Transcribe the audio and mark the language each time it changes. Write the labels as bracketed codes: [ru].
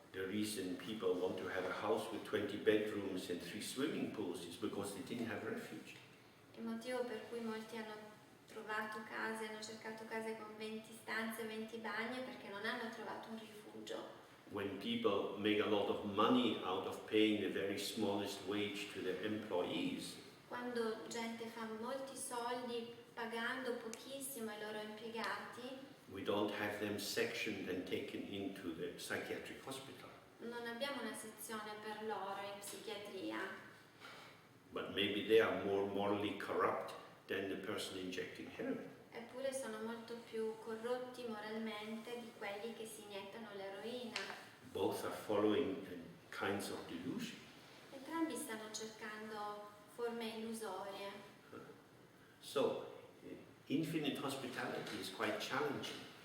[en] The reason people want to have a house with 20 bedrooms and 3 swimming pools is because they didn't have refuge. [it] Il motivo per cui molti hanno trovato case, hanno cercato case con 20 stanze, 20 bagni è perché non hanno trovato un rifugio. [en] When people make a lot of money out of paying the very smallest wage to their employees, [it] Quando gente fa molti soldi pagando pochissimo ai loro impiegati, [en] we don't have them sectioned and taken into the psychiatric hospital. [it] non abbiamo una sezione per loro in psichiatria, [en] But maybe they are more morally corrupt than the person injecting heroin. [it] eppure sono molto più corrotti moralmente di quelli che si iniettano l'eroina. [en] Both are following kinds of delusion. [it] Entrambi stanno cercando forme illusorie. [en] So, infinite hospitality is quite challenging.